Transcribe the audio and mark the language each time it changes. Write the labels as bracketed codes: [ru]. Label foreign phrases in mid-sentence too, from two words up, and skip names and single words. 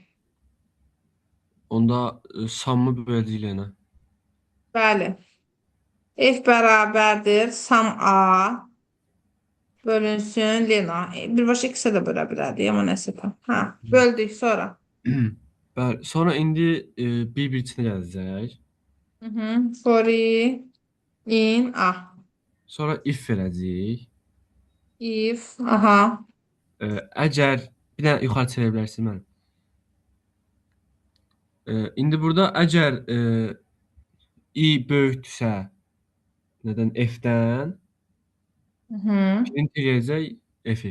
[az] Onda samı böləcəyik lenə. Bəli. F bərabərdir sam A bölünsün Lena. Birbaşa X-ə də bölə bilərdik, amma nəsə tam. Hə, böldük sonra. Bəli. Sonra indi bir-bir içinə gələcək. [en] For in A. [az] Sonra if verəcəyik. If, aha. Əgər bir dənə yuxarı çevirə bilərsiniz mənim. İndi burada əgər i böyükdürsə nədən f-dən print eləyəcək f-i.